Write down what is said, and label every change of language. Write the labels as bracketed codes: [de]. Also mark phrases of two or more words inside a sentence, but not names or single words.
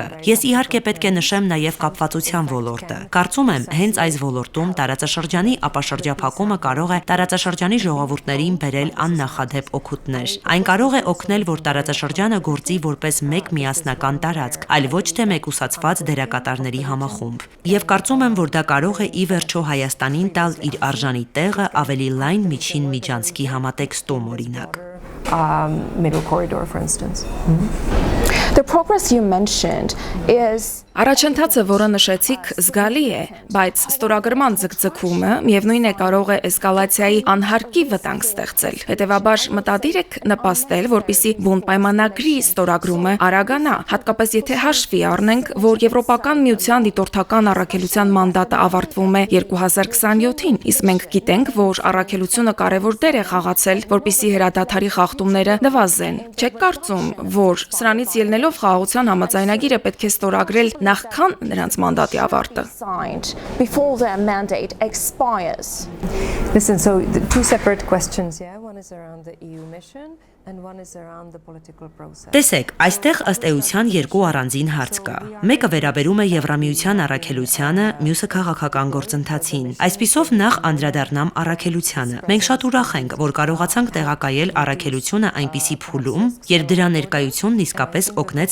[hy] Ես իհարկե պետք է նշեմ նաեւ կապվածության ոլորտը։ Կարծում եմ, հենց այս ոլորտում տարածաշրջանի ապաշրջափակումը կարող է տարածաշրջանի ժողովուրդներին բերել աննախադեպ օգուտներ։ Այն կարող է օգնել, որ տարածաշրջանը գործի որպես մեկ միասնական տարածք, այլ ոչ թե մեկուսացված դերակատարների համախումբ։ Եվ կարծում եմ, որ դա կարող է ի վերջո Հայաստանին տալ իր արժանի տեղը ավելի լայն միջին միջանցքի համատեքստում, օրինակ։ [en] Middle corridor, for instance. The progress you mentioned is [hy] Առաջընթացը, որը նշեցիք, զգալի է, բայց ստորագրման ձգձգումը միևնույն է կարող է էսկալացիայի անհարկի վտանգ ստեղծել։ Հետևաբար մտադիր եք նպաստել, որպեսզի բուն պայմանագրի ստորագրումը արագանա, հատկապես եթե հաշվի առնենք, որ Եվրոպական միության դիտորդական առաքելության մանդատը ավարտվում է 2027-ին, իսկ մենք գիտենք, որ առաքելությունը կարևոր դեր է խաղացել, որպեսզի հրադադարի խախտումները նվազեն։ Չեք կարծում, որ սրանից ելնելով խաղաղության համաձայնագիրը պետք է ստորագրել նախքան նրանց մանդատի ավարտը։ [en] signed before their mandate expires. Listen, so the two separate questions, yeah? One is around the EU mission and one is around the political process. [hy] Տեսեք, այստեղ ըստ էության երկու առանձին հարց կա։ Մեկը վերաբերում է Եվրամիության առաքելությանը, մյուսը քաղաքական գործընթացին։ Այսպիսով նախ անդրադառնամ առաքելությանը։ Մենք շատ ուրախ ենք, որ կարողացանք տեղակայել առաքելությունը այնպիսի փուլում, երբ դրա ներկայությունն իսկապես օգնեց